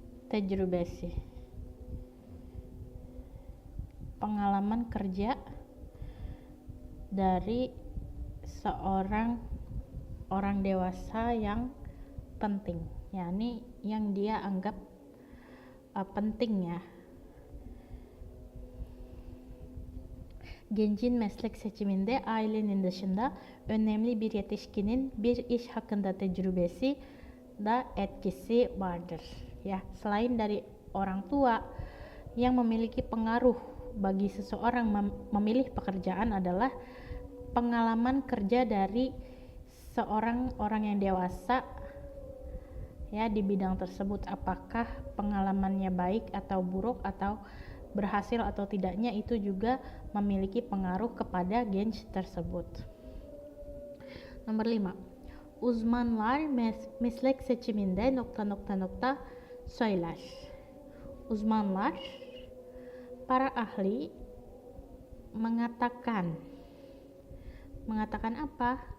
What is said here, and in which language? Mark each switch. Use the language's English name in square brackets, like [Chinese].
[Indonesian] tecrübesi, pengalaman kerja dari seorang orang dewasa yang penting, yakni yang dia anggap penting ya. [Turkish] Gencin meslek seçiminde ailenin dışında önemli bir yetişkinin bir iş hakkında tecrübesi da etkisi vardır. [Indonesian] Ya, selain dari orang tua, yang memiliki pengaruh bagi seseorang memilih pekerjaan adalah pengalaman kerja dari seorang orang yang dewasa ya di bidang tersebut. Apakah pengalamannya baik atau buruk, atau berhasil atau tidaknya, itu juga memiliki pengaruh kepada genç tersebut. Nomor 5. [Turkish] Uzmanlar meslek seçiminde ... söyler. Uzmanlar, [Indonesian] para ahli, mengatakan apa?